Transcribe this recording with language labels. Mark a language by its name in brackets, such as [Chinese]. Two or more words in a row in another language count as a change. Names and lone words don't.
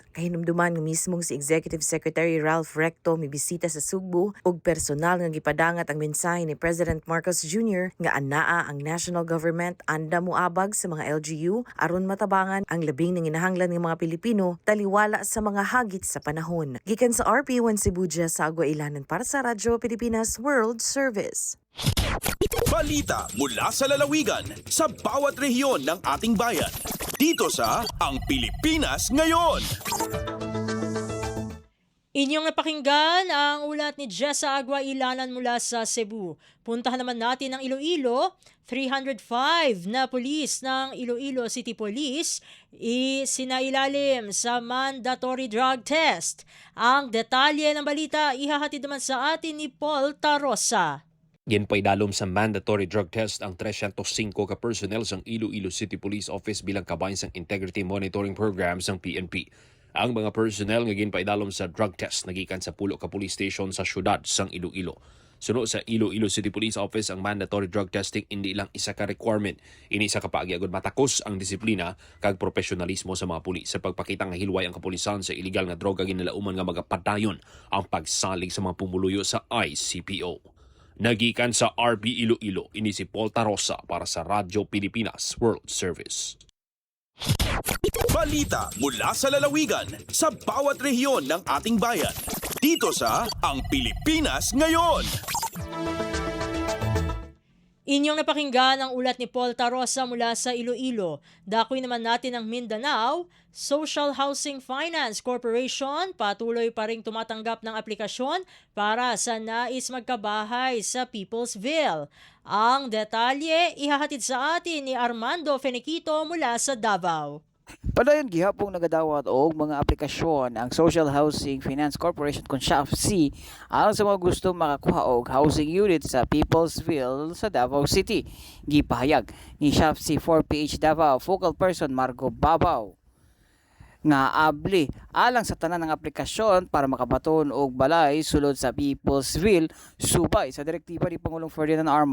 [Cebuano] Kahinumduman nga mismong si Executive Secretary Ralph Recto mibisita sa Sugbo ug personal nga gipadangat ang mensahe ni President Marcos Jr. nga anaa ang [English] national government [Cebuano] anda moabag sa mga LGU aron matabangan ang labing nanginahanglan ng mga Pilipino taliwala sa mga hagit sa panahon. Gikan sa RP1 Cebu sa Agua Ilanan para sa Radyo Pilipinas World Service. [Filipino] Balita mula sa lalawigan sa bawat rehiyon ng ating bayan. Dito sa Ang Pilipinas Ngayon. Inyong napakinggan ang ulat ni Jessa Agua Ilanan mula sa Cebu. Puntahan naman natin ang Iloilo. 305 na pulis ng Iloilo City Police isinailalim sa [English] mandatory drug test. [Filipino] Ang detalye ng balita ihahatid naman sa atin ni Paul Tarosa. [Hiligaynon] Ginpaidalom sa [English] mandatory drug test [Hiligaynon] ang 305 ka personnel sang Iloilo City Police Office bilang kabahin sang Integrity Monitoring Program sang PNP. Ang mga personnel nga ginpaidalom sa [English] drug test [Hiligaynon] nagikan sa pulo ka police station sa syudad sang Iloilo. Suno sa Iloilo City Police Office ang [English] mandatory drug testing [Hiligaynon] hindi lang isa ka requirement, ini isa ka paagi agud matakos ang disiplina kag profesionalismo sa mga pulis sa pagpakita nga hilway ang kapulisan sa illegal nga droga ginalauman nga magapadayon ang pagsalig sa mga pumuluyo sa ICPO. Nagikan sa RB Iloilo, ini si Paul Tarosa para sa Radyo Pilipinas World Service. [Filipino] Balita mula sa lalawigan sa bawat rehiyon ng ating bayan. Dito sa Ang Pilipinas Ngayon. Inyong napakinggan ang ulat ni Paul Tarosa mula sa Iloilo. Dakoy naman natin ang Mindanao. Social Housing Finance Corporation patuloy pa ring tumatanggap ng aplikasyon para sa nais magkabahay sa Peoplesville. Ang detalye ihahatid sa atin ni Armando Feniquito mula sa Davao. [Cebuano] Padayon gihapong nagadawat og mga aplikasyon ang Social Housing Finance Corporation kung SHFC alang sa mga gusto makakuha og [English] housing unit [Cebuano] sa Peoplesville sa Davao City. Gipahayag ni SHFC 4PH Davao Focal Person Margo Babaw nga abli alang sa tanan ng aplikasyon para makabaton og balay sulod sa Peoplesville subay sa direktiba ni Pangulong Ferdinand R.